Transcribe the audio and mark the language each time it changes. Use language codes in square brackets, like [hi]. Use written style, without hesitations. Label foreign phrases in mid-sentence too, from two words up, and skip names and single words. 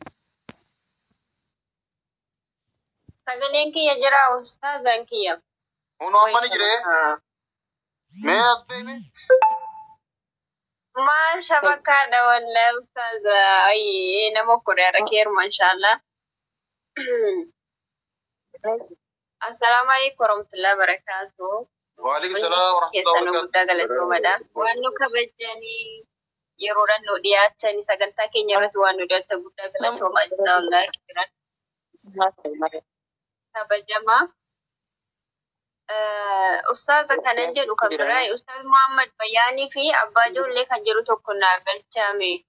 [om] Sagaleen kiyya jira ustaazan kiyya. uno amani jire me asbe me Masha bakkaadha wallahi ustaaza. Ay nama koreera keeru mashallah. [ar] السلام عليكم ورحمة الله وبركاته. وعليكم السلام ورحمة الله و [om] Keessan [ar] barakatuh [om] guddaa galatoomadha. Waan nu kabajanii yeroodhaan nu dhiyaachanii sagantaa keenya irratti waan nu dhiyaatan guddaa galatoomaa jira wallahi kiran. Kabajamaa. Ustaaza kanan jedhu kan biraa Ustaaz Muhammad Bayyaanii fi Abbaa Ijoollee kan jedhu tokko naa galchaame.